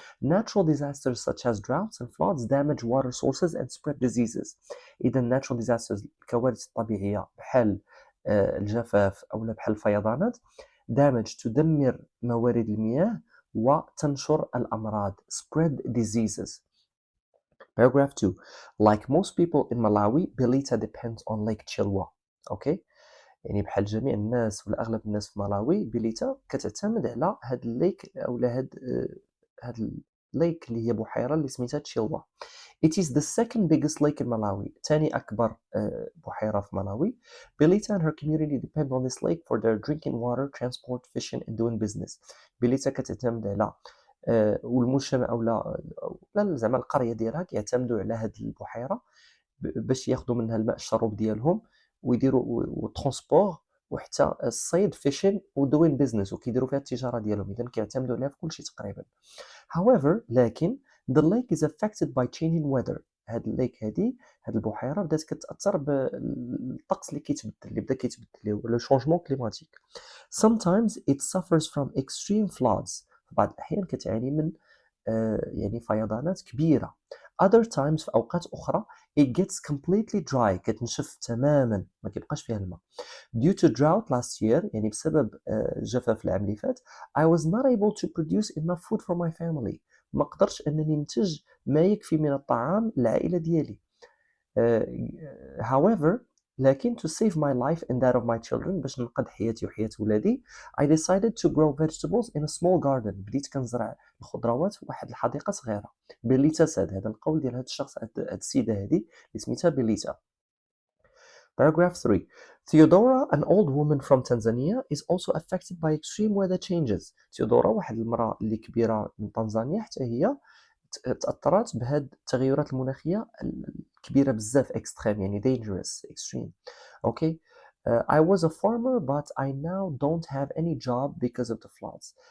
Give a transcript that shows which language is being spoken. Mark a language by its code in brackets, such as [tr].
[en] Natural disasters such as droughts and floods damage water sources and spread diseases. [ar] إذا [en] natural disasters [ar] الكوارث الطبيعية بحال الجفاف أو بحال الفيضانات damage تدمر موارد المياه وتنشر الأمراض [en] spread diseases. Paragraph 2. Like most people in Malawi, Belita depends on Lake Chilwa. Okay? [ar] يعني بحال جميع الناس ولا أغلب الناس في ملاوي، بيليتا كتعتمد على هاد الليك أو هاد الليك اللي هي بحيرة اللي سميتها تشيلوا. [en] It is the second biggest lake in Malawi. [ar] تاني أكبر بحيرة في ملاوي. [en] Belita and her community depend on this lake for their drinking water, transport, fishing and doing business. [ar] بيليتا كتعتمد على والمجتمع أولا زعما القرية ديالها كيعتمدوا على هاد البحيرة باش ياخدوا منها الماء الشرب ديالهم، ويديروا والترونسبور وحتى الصيد fishing و [en] doing business [ar] وكيديروا فيها التجارة ديالهم، إذا كيعتمدوا عليها في كلشي تقريبا. [en] however لكن the lake is affected by changing weather. [ar] هاد الليك هاد البحيرة بدات كتأثر بالطقس اللي بدا كيتبدل اللي هو لو شونجمون كليماتيك. [en] sometimes it suffers from extreme floods. [ar] في بعض الأحيان كتعاني من يعني فيضانات كبيرة. [en] other times [ar] في أوقات أخرى [en] it gets completely dry [ar] كتنشف تماما ما كيبقاش فيها الماء. [en] due to drought last year [ar] يعني بسبب جفاف العام اللي فات [en] I was not able to produce enough food for my family. [ar] ما قدرتش أنني ننتج ما يكفي من الطعام للعائلة ديالي. [en] however لكن to save my life and that of my children [ar] باش ننقذ حياتي وحياة ولادي [en] I decided to grow vegetables in a small garden. [ar] بديت كنزرع الخضروات في واحد الحديقة صغيرة. بيليتا ساد هذا القول ديال هذا الشخص هاد السيدة هذه اللي سميتها بيليتا. [en] Paragraph 3. Theodora, an old woman from Tanzania, is also affected by extreme weather changes. [ar] Theodora واحد المرأة اللي كبيرة من تنزانيا حتى هي تأثرت بهاد التغيرات المناخية الكبيرة بزاف extreme يعني dangerous extreme. [en] Okay. I was a farmer but I now don't have any job because of the floods.